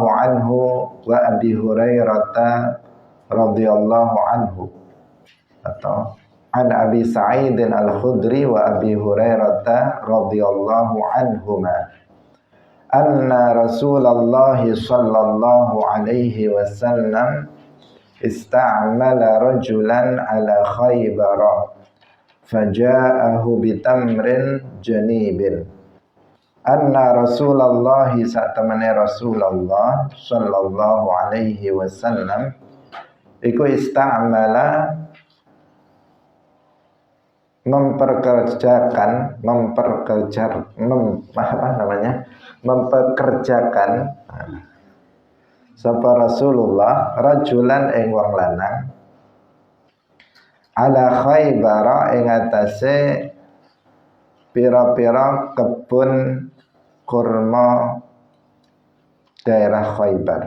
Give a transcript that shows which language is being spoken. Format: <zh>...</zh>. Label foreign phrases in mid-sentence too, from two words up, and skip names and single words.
<ar>عنه وأبي هريرة رضي الله عنه، atau عن أبي سعيد الخدري وأبي هريرة رضي الله عنهما أن رسول الله صلى الله عليه وسلم استعمل رجلا على خيبر فجاءه بتمر جنيب. أن رسول الله satamane رسول الله صلى الله عليه وسلم iku استعمل</ar> <jv>mempekerjakan sapa Rasulullah rajulan ing wong lanang ala Khaybar ing atase pira-pira kebun kurma daerah Khaybar.</jv>